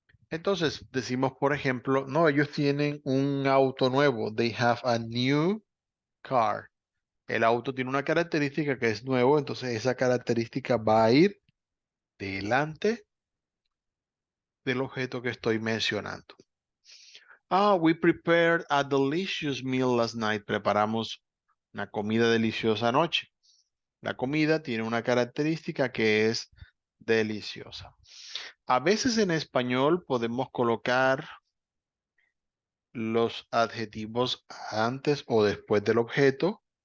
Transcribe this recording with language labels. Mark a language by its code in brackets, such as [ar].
[es] Entonces, decimos, por ejemplo, no, ellos tienen un auto nuevo. [en] They have a new car. [es] El auto tiene una característica que es nuevo, entonces esa característica va a ir delante del objeto que estoy mencionando. [en] We prepared a delicious meal last night. [es] Preparamos una comida deliciosa anoche. La comida tiene una característica que es deliciosa. A veces en español podemos colocar los adjetivos antes o después del objeto.